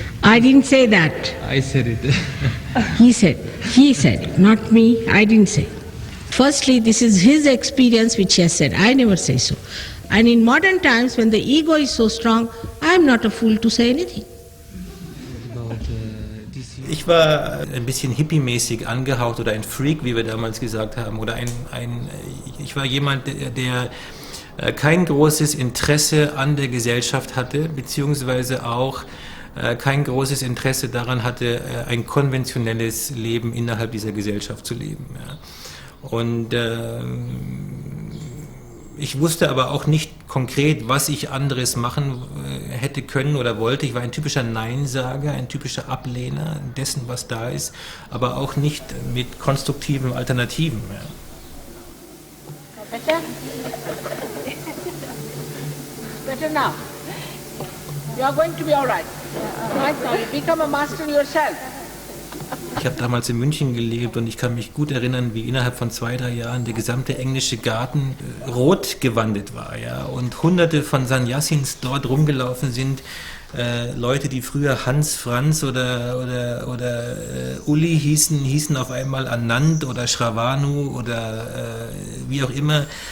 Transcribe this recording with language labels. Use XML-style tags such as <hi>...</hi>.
<en>I didn't say that. I said it. He said, not me, I didn't say. Firstly, this is his experience which he has said. I never say so. And in modern times, when the ego is so strong, I am not a fool to say anything.</en> <de>Ich war ein bisschen hippie-mäßig angehaucht oder ein Freak, wie wir damals gesagt haben. Oder ich war jemand, der kein großes Interesse an der Gesellschaft hatte, beziehungsweise auch kein großes Interesse daran hatte, ein konventionelles Leben innerhalb dieser Gesellschaft zu leben. Ja. Und ich wusste aber auch nicht konkret, was ich anderes machen hätte können oder wollte. Ich war ein typischer Neinsager, ein typischer Ablehner dessen, was da ist, aber auch nicht mit konstruktiven Alternativen. Ja.</de> <en>Better? Better now. You are going to be all right. Right now, you become a master yourself.</en> <de>Ich habe damals in München gelebt und ich kann mich gut erinnern, wie innerhalb von 2-3 Jahren der gesamte englische Garten rot gewandelt war, ja, und hunderte von Sannyasins dort rumgelaufen sind, Leute, die früher Hans, Franz oder Uli hießen auf einmal Anand oder Shravanu oder wie auch immer.</de>